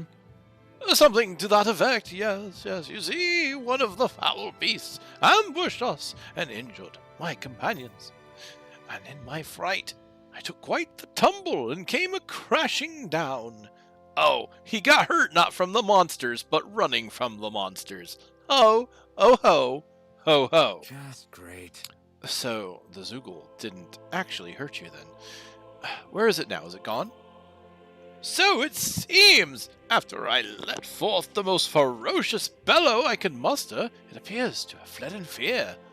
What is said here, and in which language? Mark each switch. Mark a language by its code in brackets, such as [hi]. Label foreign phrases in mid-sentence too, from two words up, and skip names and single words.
[en] Something to that effect, yes. You see, one of the foul beasts ambushed us and injured my companions, and in my fright, I took quite the tumble and came a-crashing down. Oh, he got hurt not from the monsters, but running from the monsters. Oh, oh ho, ho ho. Just great. So, the Zoogle didn't actually hurt you then. Where is it now? Is it gone? So it seems! After I let forth the most ferocious bellow I could muster, it appears to have fled in fear.